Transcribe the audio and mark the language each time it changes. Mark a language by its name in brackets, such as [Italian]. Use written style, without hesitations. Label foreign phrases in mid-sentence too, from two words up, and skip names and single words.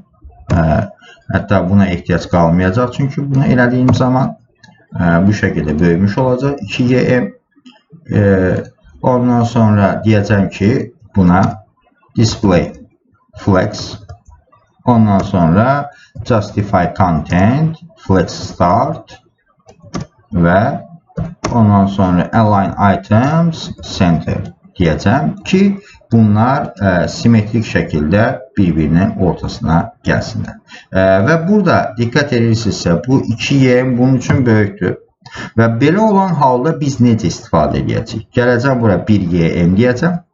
[Azerbaijani] Hətta buna ehtiyac qalmayacaq, çünki bunu elədiyim zaman bu şəkildə böyümüş olacaq 2YM. Ondan sonra deyəcəm ki, buna [English] display flex. [Azerbaijani] Ondan sonra [English] justify content, flex start [Azerbaijani] və ondan sonra [English] align items center [Azerbaijani] deyəcəm ki, bunlar simetrik şəkildə bir-birinin ortasına gəlsinlər. Və burada diqqət edirsinizsə, bu 2YM bunun üçün böyükdür. Və belə olan halda biz necə istifadə edəcəyik? Gələcəm bura 1YM deyəcəm.